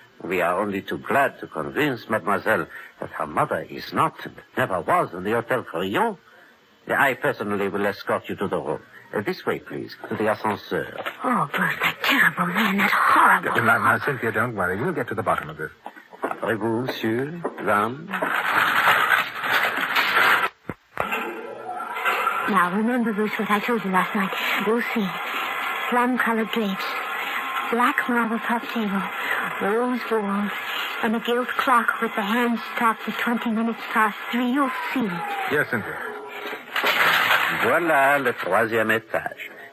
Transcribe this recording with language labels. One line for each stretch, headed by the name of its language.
English: We are only too glad to convince mademoiselle that her mother is not and never was in the Hotel Crillon. I personally will escort you to the room. This way, please, to the ascenseur. Oh, Bruce, that terrible man, that horrible... Now, Cynthia, don't worry. We'll get to the bottom of this.
French: Après-vous, monsieur, dame.
English: Now, remember, Bruce, what I told you last night. You'll see. Plum-colored drapes, black marble top table, rose walls, and a gilt clock with the hands stopped at 20 minutes past 3. You'll see. Yes, Cynthia.
French: Voilà le troisième étage.